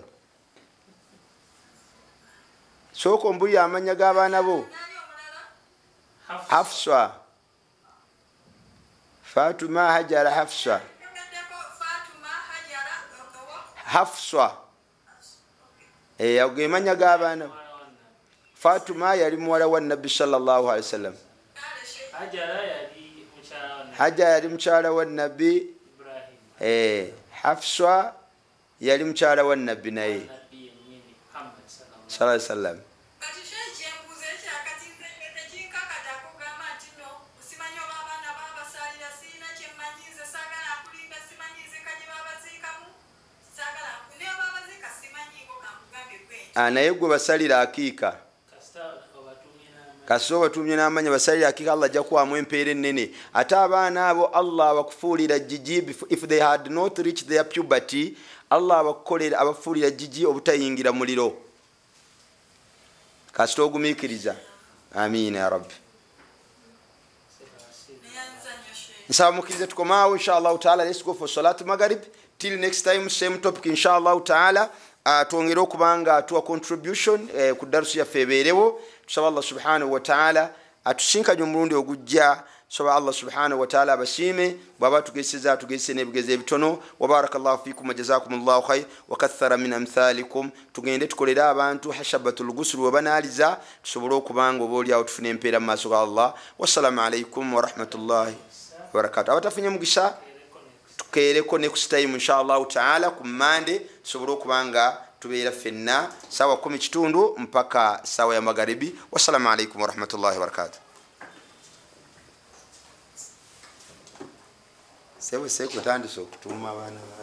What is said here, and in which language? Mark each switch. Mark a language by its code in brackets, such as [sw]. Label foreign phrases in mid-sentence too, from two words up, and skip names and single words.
[lg] Sooka mbulira amannya g'abaana bo. Hafsa. Fatuma Hajara Hafsa. Hafsa. Agemanya g'abaana. Fatuma yali muwala wa Nabbi [ar] صلى الله عليه وسلم. [lg] Hajara yali mukyala wa Nabbi. Hafsa yali mukyala wa Nabbi naye [ar] صلى الله عليه وسلم. [lg] Naye gwe basalira akiika kasita obatumye n'amanya basalira akiika Allah ajja kuwamu empeera ennene ate abaana abo Allah abakufuulira jiji [en] if they had not reached their puberty [lg] Allah abakukolera abafuulira jiji obutayingira muliro kasita ogumiikiriza. [ar] آمين يا ربي. [lg] nsaba mukkirize tukomaawo [ar] إن شاء الله تعالى. [en] Let's go for [ar] صلاة المغرب [en] till next time same topic [ar] إن شاء الله تعالى. [lg] Tuongere okubanga tuwa contribution ku darusu yaffe ebeerewo. Tusaba Allah [ar] سبحانه وتعالى [lg] atusinkanye omulundi ogujja. Tusaba Allah [ar] سبحانه وتعالى [lg] abasiime bw'aba tugezeseza tugezese n'ebigezo ebitono. [ar] وبارك الله فيكم وجزاكم الله خيرا وكثر من أمثالكم. [lg] Tugende tukolere abantu [ar] خشبة الغسل [lg] wa banaaliza tusobole okubanga oboolyawo tufune empeera mu maaso ga Allah. [ar] والسلام عليكم ورحمة الله وبركاته. [lg] Abatafunye mugisha tukeereko [en] next time [ar] إن شاء الله تعالى [lg] ku Monday tusobole okubanga tubeera ffenna sawa 10 mpaka sawa ya magharibi. [ar] والسلام عليكم ورحمة الله وبركاته. [lg] Sewe kutandisa okutuuma abaana